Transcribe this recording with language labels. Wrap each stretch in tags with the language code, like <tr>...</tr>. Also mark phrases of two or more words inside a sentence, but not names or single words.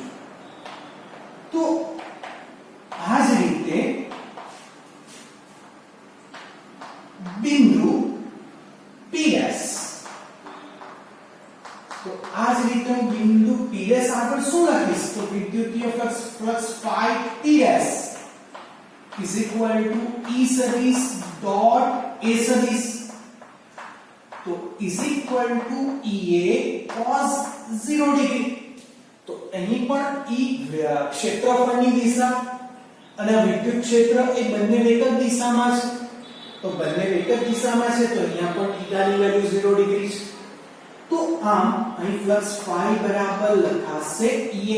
<gu>તો આ જ રીતે બિંદુ PS, તો આ જ રીતે હું બિંદુ PS આગળ શું લખીશ? તો વિદ્યુતીય ફ્લક્સ phi PS</gu> <en>is equal to</en> <gu>E સદિશ ડોટ A સદિશ.</gu> <en>તો is equal to Ea cos 0 ડિગ્રી.</en> <gu>તો અહીં પણ E ક્ષેત્રફળની દિશા અને વિદ્યુત ક્ષેત્ર એ બંને એક જ દિશામાં છે, તો બંને એક જ દિશામાં છે તો અહીંયા પણ થીટાની વેલ્યુ 0 ડિગ્રી છે. તો આમ અહીં ફ્લક્સ phi બરાબર લખાશે Ea.</gu>